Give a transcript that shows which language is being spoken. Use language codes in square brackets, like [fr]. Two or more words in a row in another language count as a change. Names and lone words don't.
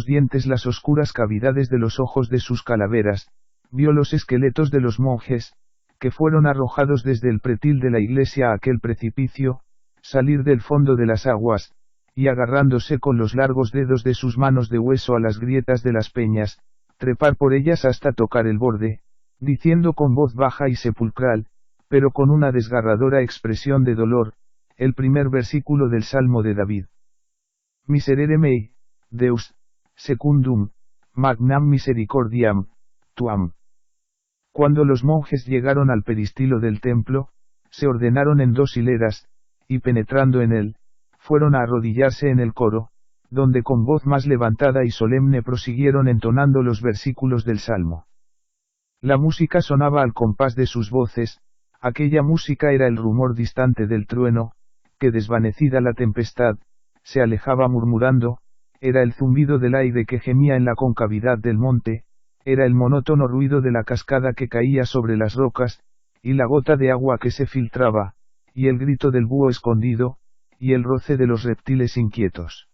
[es] dientes las oscuras cavidades de los ojos de sus calaveras, vio los esqueletos de los monjes, que fueron arrojados desde el pretil de la iglesia a aquel precipicio, salir del fondo de las aguas, y agarrándose con los largos dedos de sus manos de hueso a las grietas de las peñas, trepar por ellas hasta tocar el borde, diciendo con voz baja y sepulcral, pero con una desgarradora expresión de dolor, el primer versículo del Salmo de David. [la] Miserere mei, Deus, secundum, magnam misericordiam, tuam. [es] Cuando los monjes llegaron al peristilo del templo, se ordenaron en 2 hileras, y penetrando en él, fueron a arrodillarse en el coro, donde con voz más levantada y solemne prosiguieron entonando los versículos del Salmo. La música sonaba al compás de sus voces, aquella música era el rumor distante del trueno, que desvanecida la tempestad, se alejaba murmurando, era el zumbido del aire que gemía en la concavidad del monte, era el monótono ruido de la cascada que caía sobre las rocas, y la gota de agua que se filtraba, y el grito del búho escondido, y el roce de los reptiles inquietos.